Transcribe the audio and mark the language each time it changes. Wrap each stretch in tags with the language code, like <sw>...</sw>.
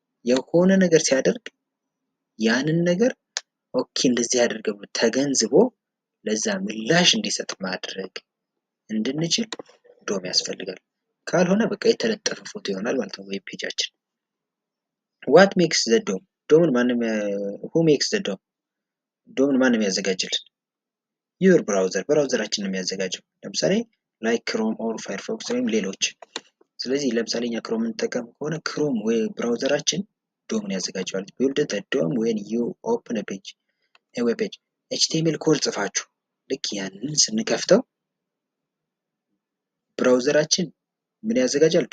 <am>የሆነ ነገር ሲያደርግ ያንን ነገር ኦኬ እንደዚህ ያደርገው ተገንዝቦ ለዛ ምላሽ እንዲሰጥ ማድረግ እንድንችል ዶም ያስፈልጋል። ካልሆነ በቃ የተለጠፈ ፎቶ ይሆናል ማለት ነው ዌብ ፔጃችን።</am> <en>what makes the DOM?</en> <am>ዶምን ማንም</am> <en>who makes the DOM?</en> <am>ዶምን ማንም ያዘጋጅልን? your browser፣ ብራውዘራችን ነው የሚያዘጋጀው። ለምሳሌ</am> <en>like chrome or firefox</en> <am>ወይም ሌሎች። ስለዚህ ለምሳሌ እኛ ክሮም እንጠቀም ከሆነ ክሮም ወይ ብራውዘራችን ዶምን ያዘጋጀዋል።</am> <en>build the DOM when you open a page a web page።</en> <am>ኤችቲኤምኤል ኮድ ጽፋችሁ ልክ ያንን ስንከፍተው ብራውዘራችን ምን ያዘጋጃል?</am>